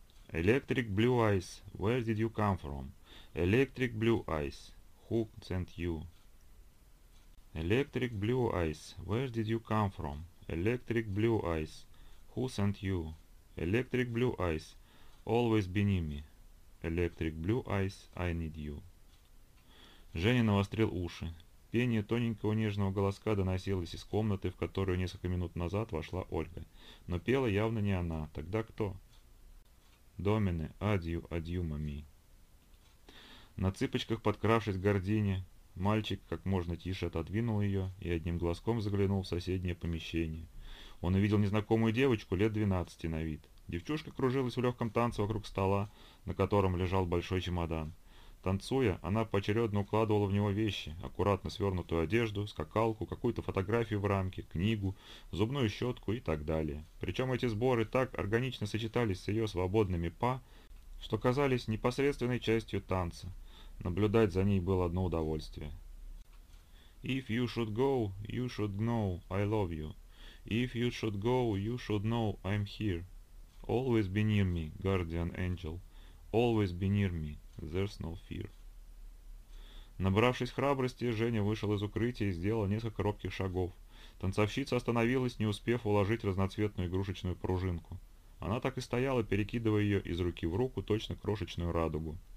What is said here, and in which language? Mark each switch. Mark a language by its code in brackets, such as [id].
[en] Electric Blue Eyes, where did you come from? Electric Blue Eyes, who sent you? Electric Blue Eyes, where did you come from? Electric Blue Eyes, who sent you? Electric Blue Eyes, always be near me. Electric Blue Eyes, I need you. [ru] Женя навострил уши. Пение тоненького нежного голоска доносилось из комнаты, в которую несколько минут назад вошла Ольга. Но пела явно не она. Тогда кто? Домине, адью, адью, мами. На цыпочках, подкравшись к гордине, мальчик как можно тише отодвинул ее и одним глазком заглянул в соседнее помещение. Он увидел незнакомую девочку лет 12 на вид. Девчушка кружилась в легком танце вокруг стола, на котором лежал большой чемодан. Танцуя, она поочередно укладывала в него вещи, аккуратно свернутую одежду, скакалку, какую-то фотографию в рамке, книгу, зубную щетку и так далее. Причем эти сборы так органично сочетались с ее свободными па, что казались непосредственной частью танца. Наблюдать за ней было одно удовольствие. [en] If you should go, you should know I love you. If you should go, you should know I'm here. Always be near me, guardian angel. Always be near me. There's no fear. [ru] Набравшись храбрости, Женя вышел из укрытия и сделал несколько робких шагов. Танцовщица остановилась, не успев уложить разноцветную игрушечную пружинку. Она так и стояла, перекидывая ее из руки в руку, точно крошечную радугу.